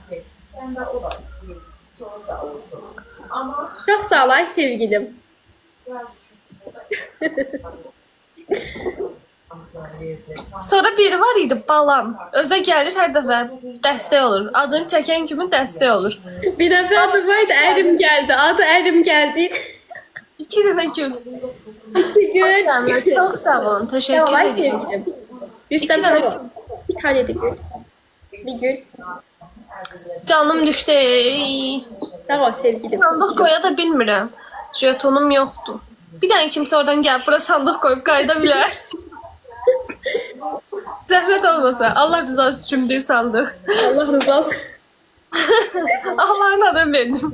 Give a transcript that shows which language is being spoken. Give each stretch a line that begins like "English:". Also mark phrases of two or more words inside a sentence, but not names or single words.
Turkish: Çok sağ ol ay sevgilim.
Azerbaijani: Sonra biri var idi balam. Özə gəlir hər dəfə dəstək olur. Adını çəkən kimi dəstək olur.
Turkish: Bir defa adı vardı Erim geldi. Adı Erim geldi.
Azerbaijani: 2 dənə gül. 2 gün.
Turkish: Hoşlanma. Çok sağ olun. Sağ ol Teşekkür ay ederim. sevgilim. Rüstem İki tane sağ ol. Bir tane de gül. Bir gül. Canım düştü. Sağ ol sevgilim.
Azerbaijani: Sandıq qoya da bilmirəm. Jetonum yoxdur. Bir dənə kimsə oradan gəlib bura sandıq qoyub qayıda bilər. Zəhmət olmasa. Allah rızası üçün bir sandıq. Allah rızası. Allah'ın adını verdim.